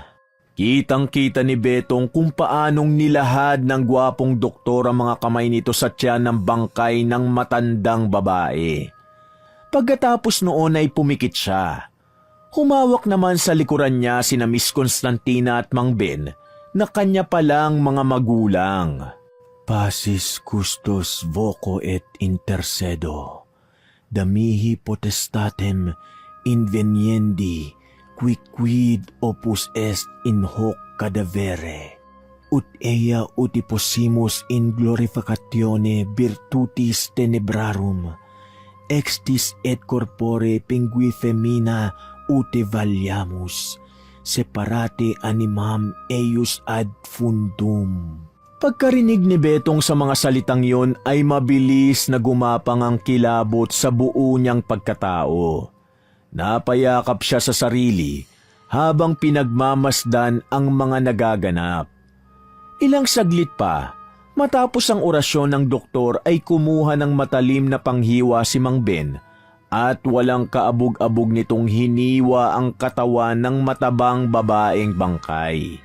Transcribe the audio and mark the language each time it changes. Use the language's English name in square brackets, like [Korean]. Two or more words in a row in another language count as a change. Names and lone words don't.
[Filipino] Kitang-kita ni Betong kung paanong nilahad ng gwapong doktor ang mga kamay nito sa tiyan ng bangkay ng matandang babae. Pagkatapos noon ay pumikit siya. Humawak naman sa likuran niya sina Miss Constantina at Mang Ben na kanya palang mga magulang. [Latin] Pacis custos voco et intercedo. Damihi potestatem inveniendi quicquid opus est in hoc cadavere. Ut ea uti possimus in glorificatione virtutis tenebrarum. Extis et corpore pingui femina uti valiamus, separate animam eius ad fundum. [Filipino] Pagkarinig ni Betong sa mga salitang yon ay mabilis na gumapang ang kilabot sa buo niyang pagkatao. Napayakap siya sa sarili habang pinagmamasdan ang mga nagaganap. Ilang saglit pa, matapos ang orasyon ng doktor ay kumuha ng matalim na panghiwa si Mang Ben at walang kaabog-abog nitong hiniwa ang katawan ng matabang babaeng bangkay.